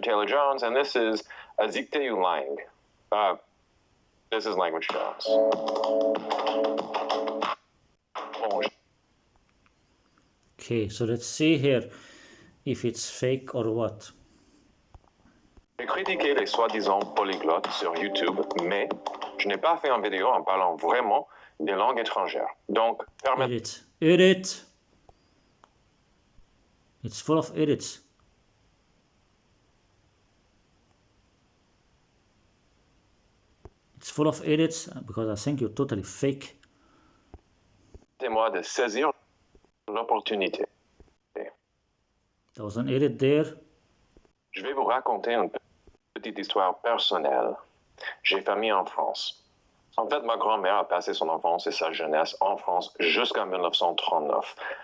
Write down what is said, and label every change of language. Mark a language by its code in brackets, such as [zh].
[en] Taylor Jones, and this is Azikte Lang. This is Language Jones. Bon. Okay, so let's see here if it's fake or what. [fr] J'ai critiqué les soi-disant polyglottes sur YouTube, mais je n'ai pas fait une vidéo en parlant vraiment des langues étrangères. Donc, [en] Edit. It's full of edits. It's full of edits because I think you're totally fake. [fr] Permettez-moi de saisir l'opportunité. [en] There was an edit there. [fr] Je vais vous raconter une petite histoire personnelle. J'ai famille en France. En fait, ma grand-mère a passé son enfance et sa jeunesse en France jusqu'en 1939.